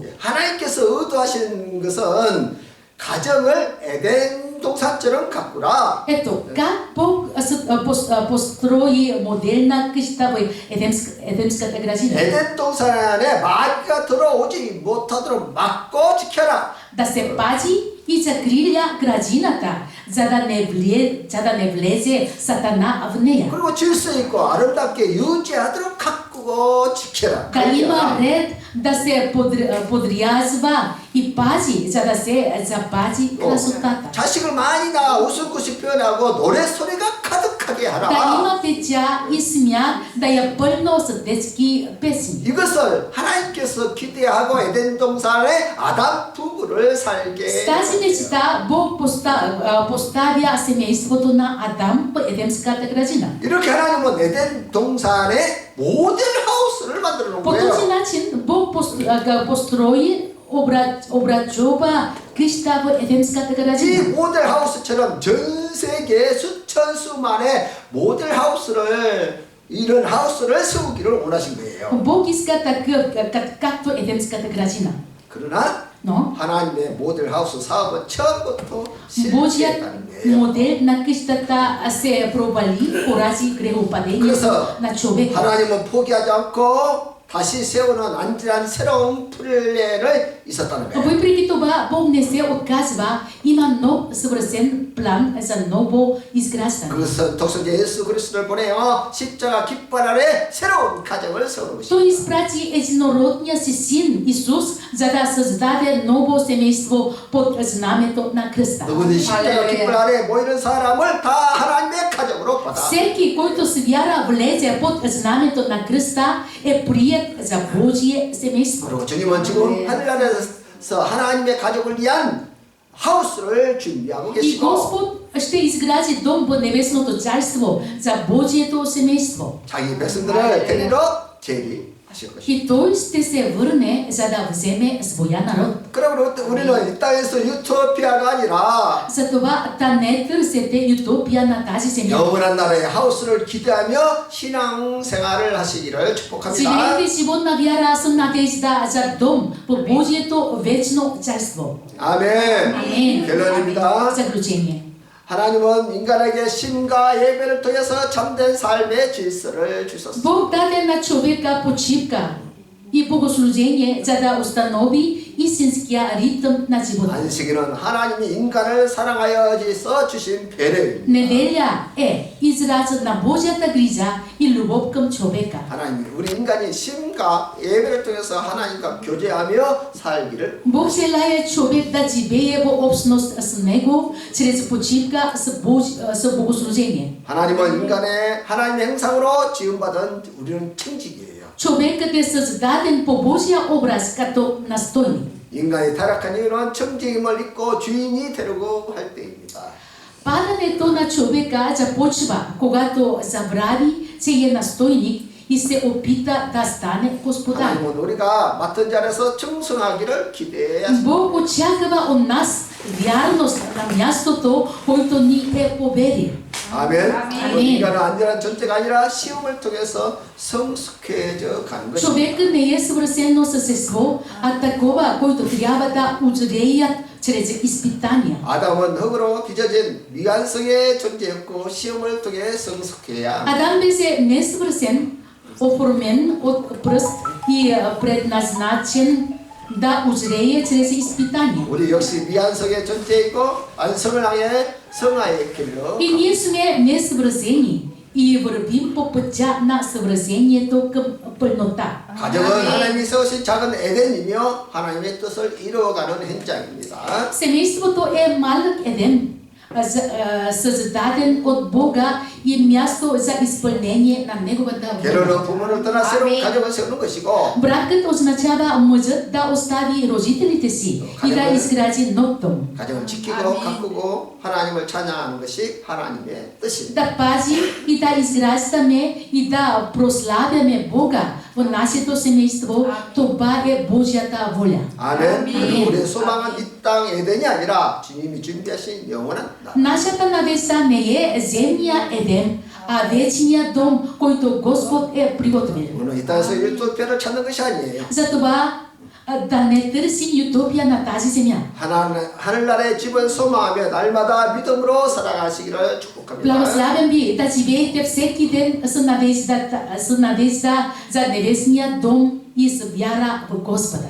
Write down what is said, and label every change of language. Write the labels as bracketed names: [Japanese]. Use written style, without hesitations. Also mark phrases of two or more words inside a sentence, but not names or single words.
[Korean] 하나님께서 의도하신 것은 가정을 에덴 동산처럼 가꾸라. [Bulgarian] Ето, как Бог построи моделна къща в Едемската градина. [Korean] 에덴 동산에 마귀가 들어오지 못하도록 막고 지켜라. [Bulgarian] Да се пази и закриля градината, за да не влезе Сатана в нея. [Korean] 그리고 질서 있고 아름답게 유지하도록 가꾸고 지켜라. [Bulgarian] Да има ред, да се подрязва и пази, за да се запази красотата. [Korean] 자식을 많이 낳아 웃음꽃이 피어나고 노래소리가 가득하게 [Bulgarian] Да [Korean] 하라. [Bulgarian] има деца и смях, да е пълно с детски песни. [Korean] 이것을 하나님께서 기대하고 에덴 동산에 아담 부부를 살게 [Bulgarian] С тази мечта Бог поставя семейството на Адам в Едемската градина. [Korean] 이렇게 하나님은 에덴 동산에 모델 하우스를 만들어 놓은 [Bulgarian] По този [Korean] 거예요. [Bulgarian] начин Бог построи образова къща в Едемската [Korean] 이 [Bulgarian] градина. [Korean] 모델 하우스처럼 전 세계 수천 수만의 모델 하우스를 이런 하우스를 세우기를 원하신 거예요. [Bulgarian] Бог иска такъв, както Едемската градина. [Korean] 그러나 [Bulgarian] Но [Korean] 하나님의 모델 하우스 사업은 처음부터 [Bulgarian] Божият [Korean] 실패했다는 거예요. [Bulgarian] модел на къщата се провали поради грехопадението [Korean] 그래서 [Bulgarian] на човека. [Korean] 하나님은 포기하지 않고 다시 세우는 안전한 새로운 플랜을 있었다는 거예요. [Bulgarian] Въпреки това, Бог не се отказва, има нов съвършен план за ново изграждане. [Korean] 그것은 독생자 예수 그리스도를 보내어 십자가 깃발 아래 새로운 가정을 세우는 것입니다. [Bulgarian] Той изпрати единородния си син Исус, за да създаде ново семейство под знамето на кръста. [Korean] 누구든지 십자가 깃발 아래 모이는 사람을 다 하나님의 가정으로 받아. [Bulgarian] Всеки, който с вяра влезе под знамето на кръста, е прият за Божие семейство. [Korean] 그리고 주님은 지금 하늘나라에서 하나님의 가족을 위한 하우스를 준비하고 [Bulgarian] И [Korean] 계시고 [Bulgarian] Господ ще изгради дом в небесното царство за Божието семейство. [Korean] 자기 백성들을 데리러 재림하실 것입니다. [Bulgarian] И той ще се върне, за да вземе своя народ. [Korean] 그러므로 우리는 이 땅에서 유토피아가 아니라 [Bulgarian] Затова да не търсите утопия на тази земя. [Korean] 영원한 나라의 하우스를 기대하며 신앙 생활을 하시기를 축복합니다. [Bulgarian] Живейте живот на вяра с надежда за дом в Божието вечно царство. [Korean] 아멘. [Bulgarian] Амин. [Korean] 결론입니다. [Bulgarian] Заключение. [Korean] 하나님은 인간에게 심과 예배를 통해서 참된 삶의 질서를 주셨습니다. [Bulgarian] Бог даде на човека почивка и богослужение, за да установи истинския ритъм на живота. [Korean] 안식일은 하나님이 인간을 사랑하여서 주신 배려입니다. [Bulgarian] Неделя е израз на Божията грижа и любов към човека. [Korean] 하나님이 우리 인간이 심과 예배를 통해서 하나님과 교제하며 살기를 [Bulgarian] Бог желая човек да живее в общност с Него чрез почивка с богослужение. [Korean] 하나님은 인간의 하나님의 형상으로 지음받은 우리는 청직이에요. [Bulgarian] Човекът е създаден по Божия образ като настойник. [Korean] 인간이 타락한 이유는 청직임을 잊고 주인이 되려고 할 때입니다. [Bulgarian] Падането на човека започва, когато забрави, че е настойник и се опита да стане господар. [Korean] 하나님은 우리가 맡은 자리에서 충성하기를 기대해야 합니다. [Bulgarian] Бог очаква от нас вярност на мястото, който ни е поверил. [Korean] 아멘. 아멘. 인간은 안전한 존재가 아니라 시험을 통해서 성숙해져 가는 것입니다. [Bulgarian] Човекът не е съвършено същество, а такова, който трябва да озреят чрез изпитания. [Korean] 아담은 흙으로 빚어진 미완성의 존재였고 시험을 통해 성숙해야 합니다. [Bulgarian] Адам беше несъвършен, оформен от пръст и предназначен да озрее чрез изпитания. [Korean] 우리 역시 미완성의 존재이고 완성을 향해 성화의 길로 [Bulgarian] И ние сме несъвършени и вървим по пътя на съвършението към пълнота. [Korean] 가정은 하나님이 세우신 작은 에덴이며 하나님의 뜻을 이루어가는 현장입니다. [Bulgarian] Семейството е малък Едем, създаден от Бога и място за изпълнение на Неговата воля. [Korean] 결혼은 부모를 떠나 새로운 가정을 세우는 것이고 [Bulgarian] Бракът означава мъжът да остави родителите си и да изгради нов дом. [Korean] 가정을 지키고 가꾸고 하나님을 찬양하는 것이 하나님의 뜻입니다. [Bulgarian] Да пази и да изграждаме и да прославяме Бога в нашето семейство, това е Божията воля. [Korean] 아멘. 우리의 소망은 이 땅 에덴이 아니라 주님이 준비하신 영원한 나라. [Bulgarian] Нашата надежда не е земния Едем, а вечния дом, който Господ е приготвил. [Korean] 우리는 이 땅에서 유토피아를 찾는 것이 아니에요. [Bulgarian] Затова да не търсим утопия на тази земя. [Korean] 하늘나라의 집을 소망하며 날마다 믿음으로 살아가시기를 축복합니다. [Bulgarian] Благославям ви да живеете всеки ден с надежда за небесния дом и с вяра в Господа.